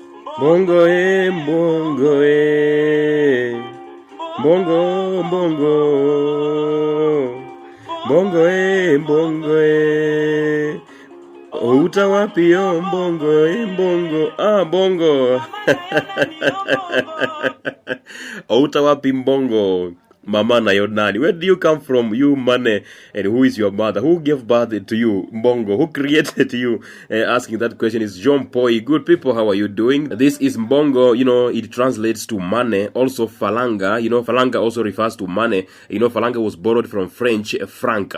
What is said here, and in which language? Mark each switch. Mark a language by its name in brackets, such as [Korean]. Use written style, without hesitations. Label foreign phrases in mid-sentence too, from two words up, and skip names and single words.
[Lingala] Bongo Mbongo Bongo Bongo Bongo Mbongo Outa wapi yo Mbongo Mbongo Bongo Outa wapi Mbongo Mama na Yonani. [English] Where do you come from, you Mane? And who is your mother? Who gave birth to you, Mbongo? Who created you? Asking that question is John Poi. Good people, how are you doing? This is Mbongo. You know, it translates to Mane. Also Falanga. You know, Falanga also refers to Mane. You know, Falanga was borrowed from French franc.